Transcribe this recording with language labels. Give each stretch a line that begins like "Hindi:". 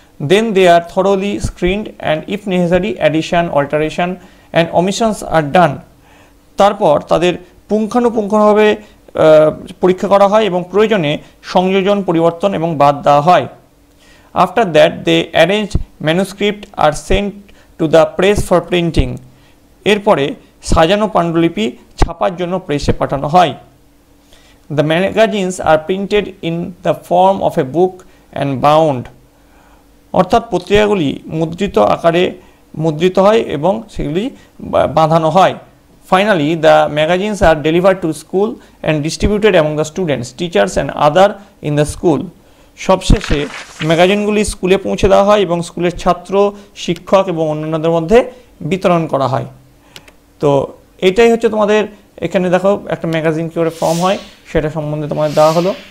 English: Then they are thoroughly screened and if necessary addition, alteration and omissions are done,
Bangla: তারপর তাদের পুঙ্খানুপুঙ্খভাবে পরীক্ষা করা হয় এবং প্রয়োজনে সংযোজন, পরিবর্তন এবং বাদ দেওয়া হয়।
English: After that they arranged manuscript are sent to the press for printing,
Bangla: এরপরে সাজানো পাণ্ডুলিপি ছাপার জন্য প্রেসে পাঠানো হয়।
English: The magazines are printed in the form of a book and bound,
Bangla: অর্থাৎ পত্রিকাগুলি মুদ্রিত আকারে মুদ্রিত হয় এবং সেগুলি বাঁধানো হয়।
English: finally the magazines are delivered to school and distributed among the students, teachers and other in the school,
Bangla: সবশেষে ম্যাগাজিনগুলি স্কুলে পৌঁছে দেওয়া হয় এবং স্কুলের ছাত্র, শিক্ষক এবং অন্যান্যদের মধ্যে বিতরণ করা হয়। তো এটাই হচ্ছে তোমাদের এখানে দেখো একটা ম্যাগাজিন কী করে ফর্ম হয় সেটা সম্বন্ধে তোমাদের দেওয়া হলো।